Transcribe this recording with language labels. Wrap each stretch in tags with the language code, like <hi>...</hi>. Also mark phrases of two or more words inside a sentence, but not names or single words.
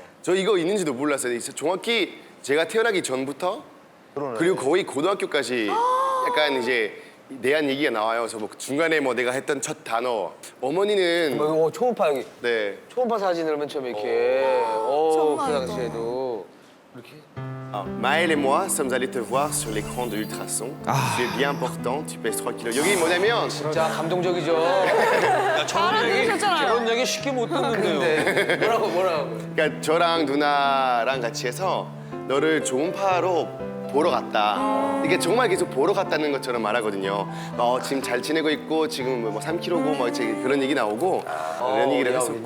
<ko>저 이거 있는지도 몰랐어요. 정확히 제가 태어나기 전부터 그리고 거의 고등학교까지 약간 이제 내한 얘기가 나와요. 그래서 뭐 중간에 뭐 내가 했던 첫 단어 어머니는 초음파 여기. 네. 초음파 사진을 맨 처음에 이렇게. 그 당시에도. 이렇게.</ko> <fr>Maël et moi sommes allés te voir sur l'écran de ultrason. Tu es bien important, tu pèses 3 kilos.</fr> <ko>여기 뭐냐면 진짜 감동적이죠. 알아들으셨잖아요. 얘기 쉽게 못 듣는데요. 근데 뭐라고. 그러니까 저랑 누나랑 같이 해서 너를 초음파로 보러 갔다. 이게 정말 계속 보러 갔다는 것처럼 말하거든요. 지금 잘 지내고 있고 지금 뭐 3kg고 막 그런 얘기 나오고 그런 얘기를 했었고.</ko>